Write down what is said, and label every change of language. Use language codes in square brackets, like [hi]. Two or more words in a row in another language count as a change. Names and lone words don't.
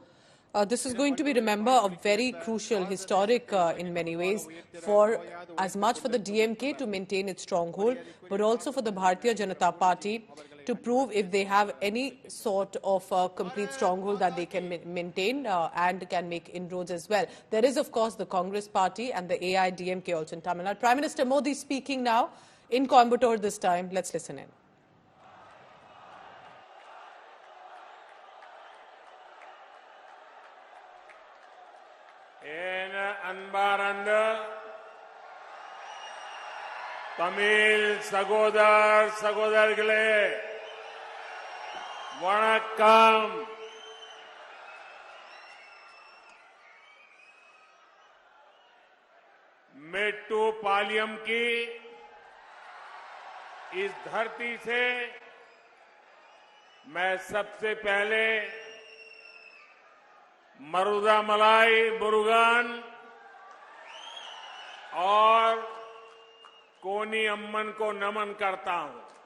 [en] This is going to be, remember, a very crucial, historic in many ways, for as much for the DMK to maintain its stronghold, but also for the Bharatiya Janata Party to prove if they have any sort of complete stronghold that they can maintain and can make inroads as well. There is, of course, the Congress Party and the AIDMK also in Tamil Nadu. Prime Minister Modi speaking now in Coimbatore this time. Let's listen in. [ta] அன்பார்ந்த தமிழ் சகோதரர்களே வணக்கம். [hi] मेट्टुपालयम की इस धरती से मैं सबसे पहले मरुदामलाई मुरुगन और कोनी अम्मन को नमन करता हूं.